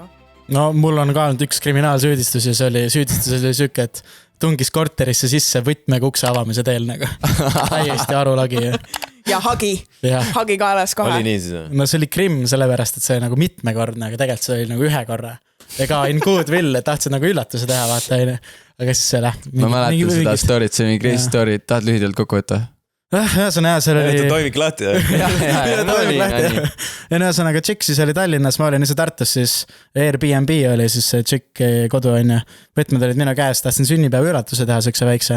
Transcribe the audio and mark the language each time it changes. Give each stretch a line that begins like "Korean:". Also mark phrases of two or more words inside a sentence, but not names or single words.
Estonian: No mul on ka olnud üks kriminaalsüüdistus ja süüdistus oli süke, et tungis korterisse sisse võtmega ukse avamise teel nagu. Täiesti arulagi. Ja hagi kaelas kohe. Oli nii siis? No see oli krimm sellepärast, et see oli nagu mitmekordne, aga tegelikult see oli nagu ühe korra. Ega
English: in good will,
Estonian: et tahtsid nagu üllatuse teha, vaata. Aga siis see ma mäletan seda story't, see mingi
English: crazy story,
Estonian: tahad lühidalt kokku võtta? Ühesõnaga, see oli... Toimik lahti, ja ühesõnaga, tšikk siis oli Tallinnas, ma olin ise Tartus, siis Airbnb oli siis see tšikk kodu, võtmed olid minu käes, tahtsin sünnipäeva ülatuse teha, sekse väikse.